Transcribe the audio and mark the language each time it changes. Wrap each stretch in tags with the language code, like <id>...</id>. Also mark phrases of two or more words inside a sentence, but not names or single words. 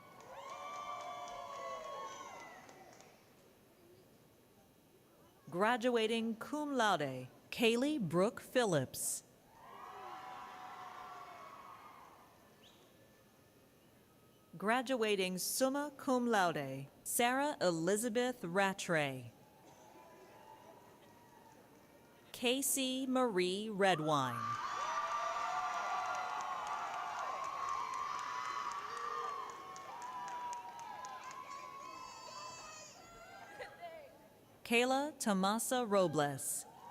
<en>Graduating</en> <la>cum laude,</la> <en>Kaylee Brooke Phillips.</en> <la>Graduating summa cum laude,</la> <en>Sarah Elizabeth Rattray. Casey Marie Redwine. Kayla Tomasa Robles.</en>